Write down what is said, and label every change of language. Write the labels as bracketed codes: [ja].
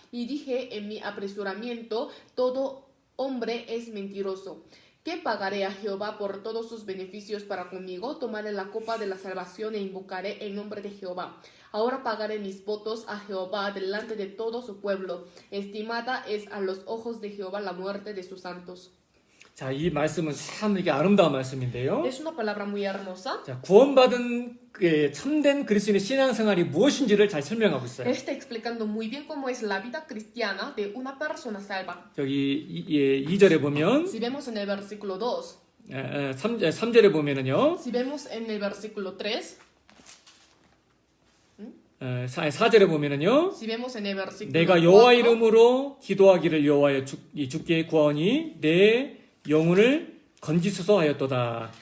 [es] Y dije en mi apresuramiento, todo hombre es mentiroso. ¿Qué pagaré a Jehová por todos sus beneficios para conmigo? Tomaré la copa de la salvación e invocaré el nombre de Jehová. Ahora pagaré mis votos a Jehová delante de todo su pueblo. Estimada es a los ojos de Jehová la muerte de sus santos. [ko] 자, 이 말씀은 참 이게 아름다운 말씀인데요. [es] Es una palabra muy hermosa. [ko] 자, 구원받은 참된 그리스도인의 신앙생활이 무엇인지를 잘 설명하고 있어요. [es] Está explicando muy bien cómo es la vida cristiana de una persona salva. [ko] 여기 2절에 보면 [es] Si vemos en el versículo 2, [ko] 3절에 보면은요. [es] si vemos en el versículo 3, [ko] 4절에 보면은요. [es] si vemos en el versículo [ko] 내가 여호와 [es] 4, [ko] 이름으로 기도하기를 여호와여 주께 구하오니 내 영혼을 건지소서 하였도다.